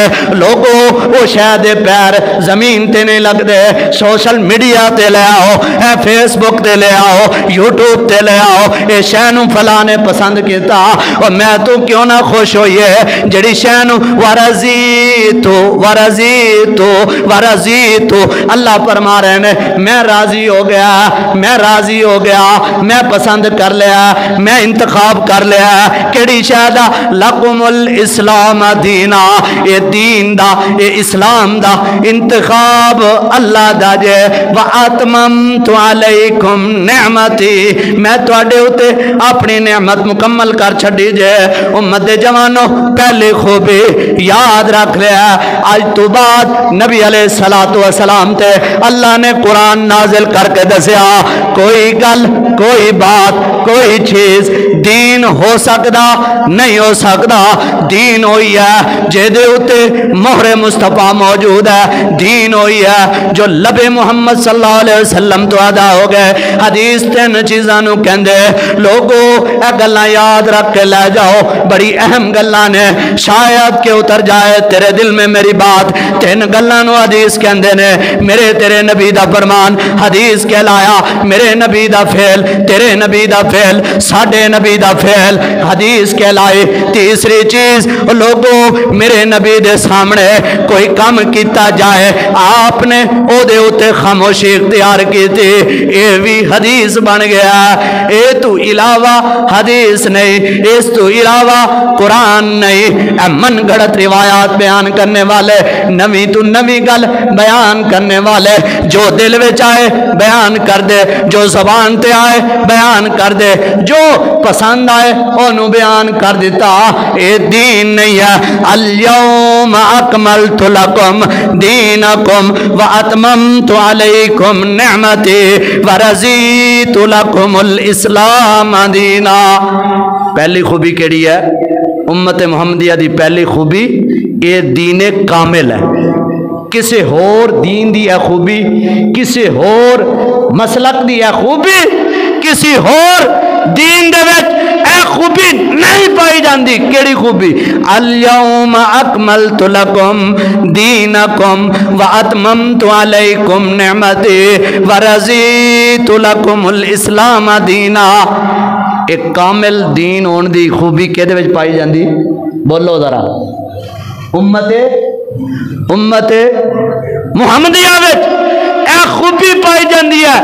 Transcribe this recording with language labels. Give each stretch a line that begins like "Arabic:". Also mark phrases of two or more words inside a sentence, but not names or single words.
Punjabi: لوگو او شے دے پیر زمین تے نہیں لگدے,
English: social media
Punjabi: تے لے آؤ، فیس بک تے لے آؤ، یوٹیوب تے لے آؤ، ایہ شے نوں فلاں نے پسند کیتا اور میں تو کیوں نہ خوش ہوئیے جیہڑی شے نوں ورضیت اللہ فرما رہے نے میں راضی ہو گیا، میں راضی ہو گیا، میں پسند کر لیا، میں انتخاب کر لیا کیہڑی شے دا?
Arabic: لكم الإسلام دينا,
Punjabi: ایہ دین دا ایہ اسلام دا انتخاب اللہ دا جے.
Arabic: وأتممت عليكم نعمتي,
Punjabi: میں تہاڈے اتے اپنی نعمت مکمل کر چھڈی جے. امت دے جواناں پہلی خوبی یاد رکھ لیا، اج تو بعد نبی
Arabic: عليه الصلاة والسلام
Punjabi: تے اللہ نے قرآن نازل کر کے دسیا کوئی گل کوئی بات کوئی چیز دین ہو سکدا نہیں ہو سکدا، دین ہوئی ہے جیہدے اتے مہرِ مصطفیٰ موجود ہے، دین ہوئی ہے جو لبِ محمد
Arabic: صلى الله عليه وسلم
Punjabi: تو ادا ہو گئے. حدیث تین چیزاں نوں کہندے لوگو ایہ گلاں یاد رکھ کے لے جاؤ، بڑی اہم گلاں نے، شاید کہ اتر جائے تیرے دل میں میری بات. تین گلاں نوں حدیث کہندے نے، میرے تیرے نبی دا فرمان حدیث کہلایا، میرے نبی دا فعل تیرے نبی دا فعل ساڈے نبی دا فعل حدیث کہلائے. تیسری چیز لوگو میرے نبی دے سامنے کوئی کم کیتا جائے آپ نے اودے اتے خاموشی اختیار کی سی، ایہ وی حدیث بن گیا. ایہ تو علاوہ حدیث نہیں، اس تو علاوہ قرآن نہیں، من گھڑت روایات بیان کرن والے, نوی تو نوی گل بیان کرن والے، جو دل وچ آئے بیان کر دے، جو زبان تے آئے بیان کر دے، جو پسند آئے اونوں بیان کر دتا. ایہ دین نہیں ہے.
Arabic: اليوم أكملت لكم دينكم وأتممت عليكم نعمتي ورضيت لكم الإسلام دينا.
Punjabi: پہلی خوبی کیہڑی ہے? امت محمدیہ دی پہلی خوبی ایہ دین کامل ہے. کسی ہور دین دی ہے خوبی، کسی ہور مسلک دی ہے خوبی، کسی ہور دین دے وچ ایہ خوبی نہیں پائی جاندی. کیہڑی خوبی?
Arabic: اليوم أكملت لكم دينكم وأتممت عليكم نعمتي ورضيت لكم الإسلام دينا.
Punjabi: اک کامل دین ہون دی خوبی کیہدے وچ پائی جاندی? بولو ذرا. امتِ محمدیہ وچ ایہ خوبی پائی جاندی ہے.